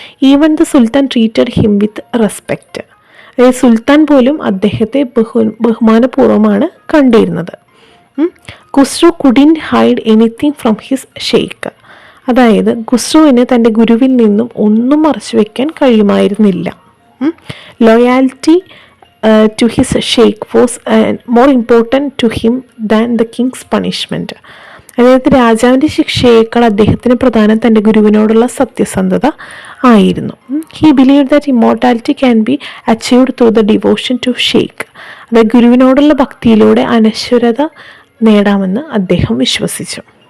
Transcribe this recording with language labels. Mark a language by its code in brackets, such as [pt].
[en] Even the sultan treated him with respect. [ml] അതായത് സുൽത്താൻ പോലും അദ്ദേഹത്തെ ബഹുമാനപൂർവ്വമാണ് കണ്ടിരുന്നത്. [en] Khusrau couldn't hide anything from his sheikh. [ml] അതായത് ഖുസ്രുവിന് തൻ്റെ ഗുരുവിൽ നിന്നും ഒന്നും മറച്ചു വയ്ക്കാൻ കഴിയുമായിരുന്നില്ല. [en] Loyalty to his sheikh was more important to him than the king's punishment. [ml] അതായത് രാജാവിൻ്റെ ശിക്ഷയേക്കാൾ അദ്ദേഹത്തിന് പ്രധാനം തൻ്റെ ഗുരുവിനോടുള്ള സത്യസന്ധത ആയിരുന്നു. [en] He believe that immortality can be achieved through the devotion to sheikh. [ml] അതായത് ഗുരുവിനോടുള്ള ഭക്തിയിലൂടെ അനശ്വരത നേടാമെന്ന് അദ്ദേഹം വിശ്വസിച്ചു.